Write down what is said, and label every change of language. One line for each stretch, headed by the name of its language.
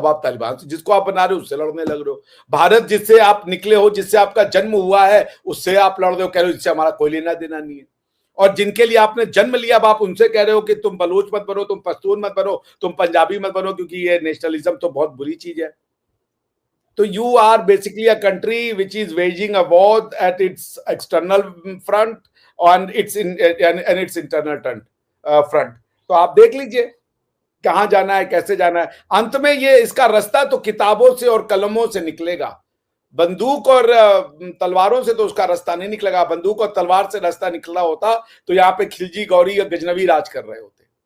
Hindi: अब आप तालिबान से, जिसको आप बना रहे हो उससे लड़ने लग रहे हो। भारत जिससे आप निकले हो, जिससे आपका जन्म हुआ है, उससे आप लड़ रहे हो, कह रहे हो जिससे हमारा कोई लेना देना नहीं है। और जिनके लिए आपने जन्म लिया, अब आप उनसे कह रहे हो कि तुम बलूच मत बनो, तुम पश्तून मत बनो, तुम पंजाबी मत बनो, क्योंकि ये नेशनलिज्म तो बहुत बुरी चीज है।
English: तो you are basically a country which is waging a war at its external front and its internal front.
Hindi: तो आप देख लीजिए कहां जाना है, कैसे जाना है। अंत में ये इसका रास्ता तो किताबों से और कलमों से निकलेगा, बंदूक और तलवारों से तो उसका रास्ता नहीं निकलेगा। बंदूक और तलवार से रास्ता निकला होता तो यहाँ पे खिलजी गौरी या गजनवी राज कर रहे होते।